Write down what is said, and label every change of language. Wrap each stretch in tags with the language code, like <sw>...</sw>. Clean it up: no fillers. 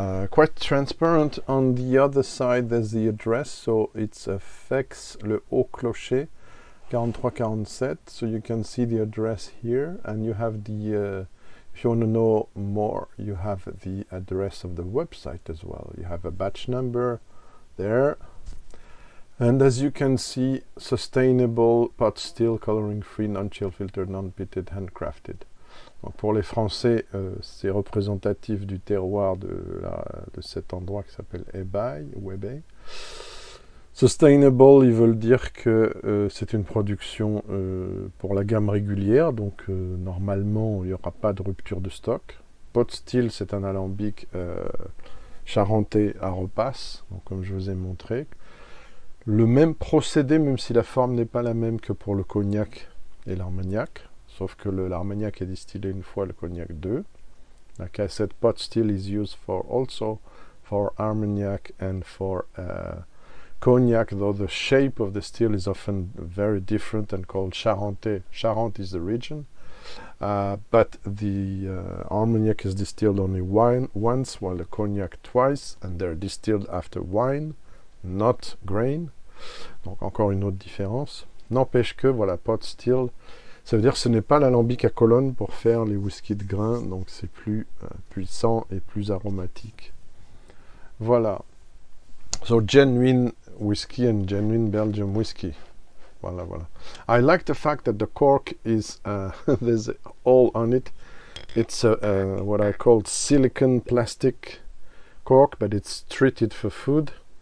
<en>Quite transparent. On the other side there's the address, so it's Fex le Haut Clocher 4347, so you can see the address here, and you have the if you want to know more, you have the address of the website as well. You have a batch number there, and as you can see, sustainable, pot still, coloring free, non-chill filtered, non-pitted, handcrafted.</en> <fr>Donc pour les Français, c'est représentatif du terroir de cet endroit qui s'appelle Hesbaye ou Hesbaye. Sustainable, ils veulent dire que c'est une production pour la gamme régulière, donc normalement il n'y aura pas de rupture de stock. Pot still, c'est un alambic charentais à repasse, donc comme je vous ai montré. Le même procédé, même si la forme n'est pas la même que pour le cognac et l'armagnac, sauf que l'armagnac est distillé une fois, le cognac deux.</fr> <en>Like I said, pot still is used also for armagnac and for cognac, though the shape of the still is often very different and called Charentais. Charente is the region, but the armagnac is distilled only once, while the cognac twice, and they're distilled after wine, not grain.</en> <fr>Donc encore une autre différence. N'empêche que, voilà, pot still, ça veut dire que ce n'est pas l'alambic à colonne pour faire les whiskies de grain, donc c'est plus puissant et plus aromatique. Voilà.</fr> <en>So genuine whiskey and genuine Belgian whiskey.</en> <fr>Voilà, voilà.</fr> <en>I like the fact that the cork is, there's all on it. It's what I call silicon plastic cork, but it's treated for food.</en>